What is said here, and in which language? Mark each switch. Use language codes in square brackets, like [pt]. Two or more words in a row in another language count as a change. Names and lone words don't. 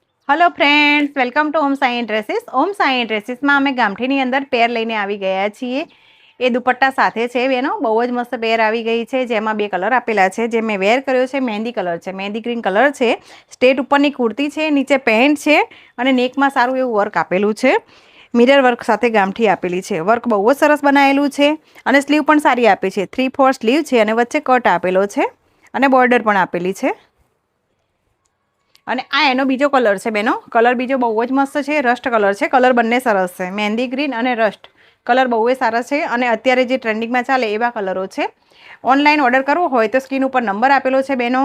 [en] Hello friends, welcome to Om Sai Dresses. [gu] ઓમ સાઈ ડ્રેસેસ માં અમે ગામઠીની અંદર પેર લઈને આવી ગયા છીએ। એ દુપટ્ટા સાથે છે બેનો, બહુ જ મસ્ત પેર આવી ગઈ છે, જેમાં બે કલર આપેલા છે। જે મેં વેર કર્યો છે મહેંદી કલર છે, મહેંદી [en] green colour [gu] છે। સ્ટેટ ઉપરની કુર્તી છે, નીચે પેન્ટ છે અને નેકમાં સારું એવું વર્ક આપેલું છે। [en] mirror work [gu] સાથે ગામઠી આપેલી છે। વર્ક બહુ જ સરસ બનાવેલું છે અને સ્લીવ પણ સારી આપી છે। 3/4 સ્લીવ છે અને વચ્ચે કટ આપેલો છે અને બૉર્ડર પણ આપેલી છે। અને આ એનો બીજો કલર છે બેનો, કલર બીજો બહુ જ મસ્ત છે, [en] રસ્ટ કલર [gu] છે। કલર બંને સરસ છે, મહેંદી ગ્રીન અને [en] રસ્ટ કલર [gu] બહુ જ સારા છે અને અત્યારે જે ટ્રેન્ડિંગમાં ચાલે એવા કલરો છે। [en] ઓનલાઈન ઓર્ડર [gu] કરવો હોય તો સ્ક્રીન ઉપર નંબર આપેલો છે બેનો।